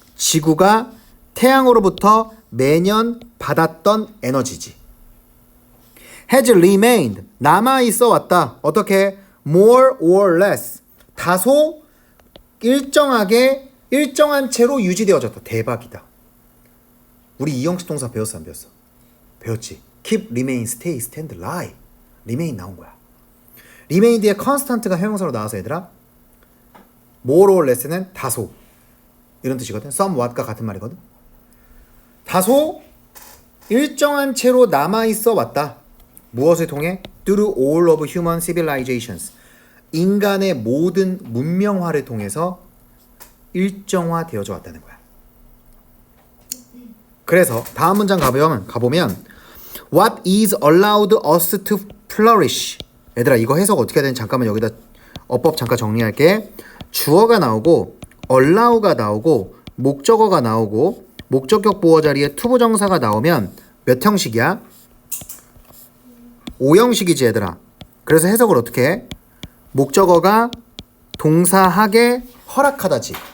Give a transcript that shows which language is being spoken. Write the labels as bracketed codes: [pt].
[ko] 지구가 태양으로부터 매년 받았던 에너지지. [en] has remained. 남아있어 왔다. 어떻게? more or less. [ko] 다소 일정하게 일정한 채로 유지되어졌다. 대박이다. 우리 이형식 동사 배웠어, 안 배웠어? 배웠지. [en] keep, remain, stay, stand, lie. [ko] remain 나온 거야. remain 뒤에 constant가 형용사로 나와서 얘들아, more or less 는 다소 이런 뜻이거든. somewhat과 같은 말이거든. 다소 일정한 채로 남아있어 왔다. 무엇을 통해? [en] through all of human civilizations. 인간의 모든 문명화를 통해서 [ko] 일정화되어져 왔다는 거야. [en] 그래서 다음 문장 가보면 What is allowed us to flourish? [ko] 얘들아 이거 해석 어떻게 해야 되는지 잠깐만 여기다 어법 잠깐 정리할게. 주어가 나오고 allow가 나오고 목적어가 나오고 목적격 보어 자리에 투부정사가 나오면 몇 형식이야? 5형식이지 얘들아. 그래서 해석을 어떻게 해? 목적어가 동사하게 허락하다지.